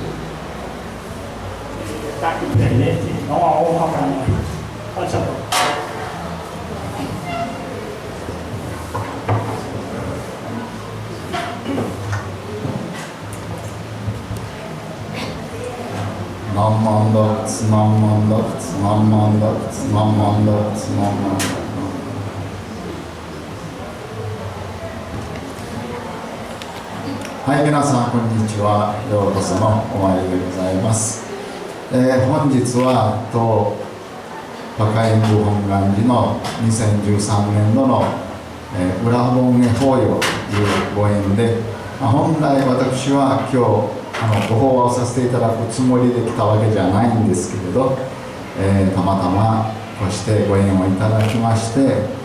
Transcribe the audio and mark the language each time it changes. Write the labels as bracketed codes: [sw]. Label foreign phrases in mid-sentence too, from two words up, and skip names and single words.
[pt] Está aqui presente, dá uma honra para nós. Pode ser. [ja] Nammandat. はい、皆さんこんにちは。ようこそのお参りでございます。本日は当和歌山部本願寺の2013年度の、裏本会法要というご縁で、本来私は今日ご法話をさせていただくつもりで来たわけじゃないんですけれど、たまたまこうしてご縁をいただきまして、